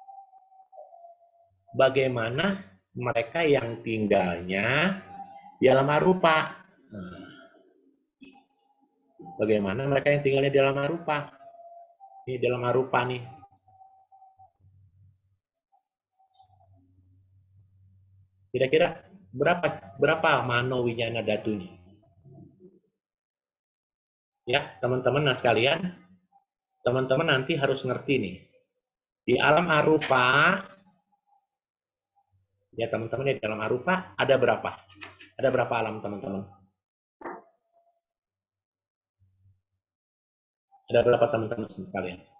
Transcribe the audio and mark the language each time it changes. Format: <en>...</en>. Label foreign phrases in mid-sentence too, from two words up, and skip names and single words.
<id>Bagaimana mereka yang tinggalnya di alam arupa? Nah, bagaimana mereka yang tinggalnya di alam arupa? Ini di alam arupa nih. Kira-kira berapa</id> <pi>mano winyana datunya?</pi> <id>Ya, teman-teman sekalian, teman-teman nanti harus ngerti nih. Di alam arupa, ya teman-teman ya, di alam arupa ada berapa? Ada berapa alam teman-teman? Ada berapa teman-teman sekalian?</id>